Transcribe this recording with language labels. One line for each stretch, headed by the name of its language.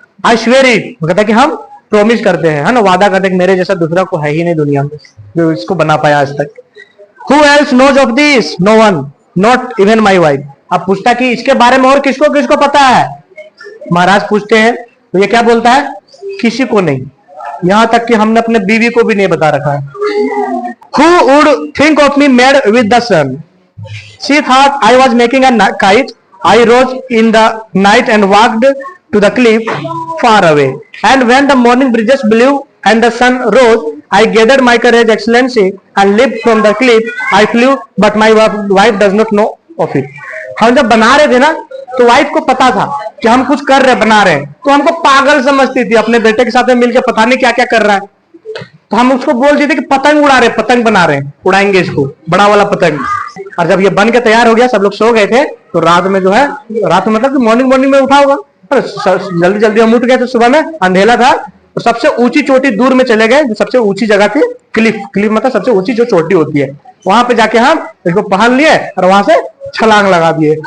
English: I swear it,
Hindi: कहता है कि हम प्रोमिस करते हैं, है ना, वादा करते हैं कि मेरे जैसा दूसरा को है ही नहीं दुनिया में जो इसको बना पाया आज तक।
English: Who else knows of this? No one, not even my wife.
Hindi: अब पूछता कि इसके बारे में और किसको किसको पता है। महाराज पूछते हैं तो ये क्या बोलता है, किसी को नहीं, यहां तक कि हमने अपने बीवी को भी नहीं बता रखा है।
English: Who would think of me made with the sun? She thought I was making a kite. I rose in the night and walked to the cliff far away. And when the morning breezes blew and the sun rose, I gathered my courage, excellency, and leaped from the cliff. I flew, but my wife does not know of it.
Hindi: हम जब बना रहे थे ना तो wife को पता था कि हम कुछ कर रहे बना रहे हैं, तो हमको पागल समझती थी, अपने बेटे के साथ में मिलकर पता नहीं क्या क्या कर रहा है। तो हम उसको बोल देते कि पतंग उड़ा रहे, पतंग बना रहे हैं, उड़ाएंगे इसको, बड़ा वाला पतंग। और जब ये बन के तैयार हो गया, सब लोग सो गए थे, तो रात में जो है, रात में मतलब कि मॉर्निंग में उठा होगा, जल्दी जल्दी हम उठ गए थे, सुबह में अंधेला था, तो सबसे ऊंची चोटी दूर में चले गए, जो सबसे ऊंची जगह थी, क्लिफ, क्लिफ मतलब सबसे ऊंची जो चोटी होती है, वहां पे जाके हम इसको पहन लिए और वहां से छलांग लगा दिए।